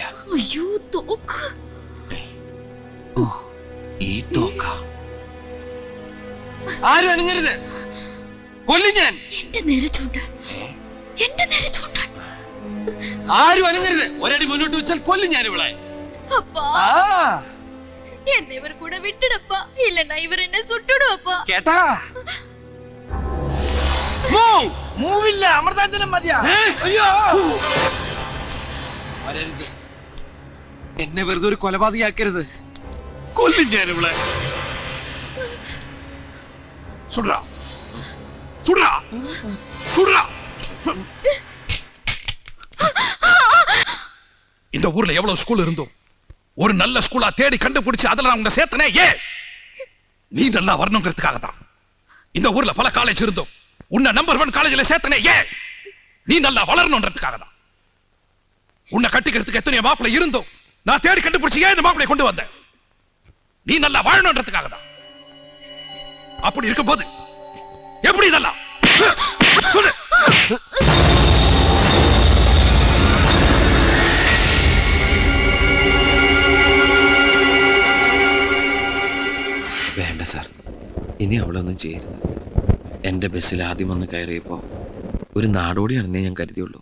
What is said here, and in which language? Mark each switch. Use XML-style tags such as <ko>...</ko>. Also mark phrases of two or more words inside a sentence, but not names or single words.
<ml>അയ്യോ തോക്ക്. ഈ തോക്ക ആരും അനങ്ങരുത്, കൊല്ലും ഞാൻ. എന്റെ നേരെ ചൂണ്ട, എന്റെ നേരെ ചൂണ്ട. ആരും അനങ്ങരുത്, ഒരടി മുന്നോട്ട് വെച്ചാൽ കൊല്ലും ഞാൻ ഇവളെ.</ml> <ta>அப்பா என்ன இவர் கூட விட்டுடப்பா, இல்லன்னா இவர் என்ன சுட்டுடுவப்பா.</ta> <ml>കേട്ടാ? മൂവില്ല, അമൃതാഞ്ജനം മതിയാ. അയ്യോ വരരുത്, എന്നെ വെറുതെ ഒരു കൊലപാതകയാക്കരുത്, കൊല്ലും ഞാൻ ഇവളെ.</ml> <ta>சுடுறா சுடுறா சுடுறா. இந்த ஊர்ல எவ்வளவு ஸ்கூல் இருந்தோம், ஒரு நல்ல ஸ்கூலா தேடி கண்டுபிடிச்சு அதுல நான் உன்னை சேர்த்தனே. நீ நல்லா வரணுங்கிறதுக்காக தான். இந்த ஊர்ல பல காலேஜ் இருந்தோம், உன்னை நம்பர் 1 காலேஜ்ல சேர்த்தனே. நீ நல்லா வளரணும்ன்றதுக்காக தான். உன்னை கட்டிக்கிறதுக்கு எத்தனை மாப்பிள்ளை இருந்தோம், நான் தேடி கண்டுபிடிச்சு இந்த மாப்பிள்ளை கொண்டு வந்தேன். நீ நல்லா வாழணும்ன்றதுக்காக தான். அப்படி இருக்கும்போது எப்படி இதெல்லாம் சொல்லு.</ta> <ml>വേണ്ട സാർ, ഇനി അവളൊന്നും ചെയ്യരുത്. എൻ്റെ ബസ്സിൽ ആദ്യം വന്ന് കയറിയപ്പോൾ ഒരു നാടോടിയാണെന്നേ ഞാൻ കരുതിയുള്ളൂ.</ml>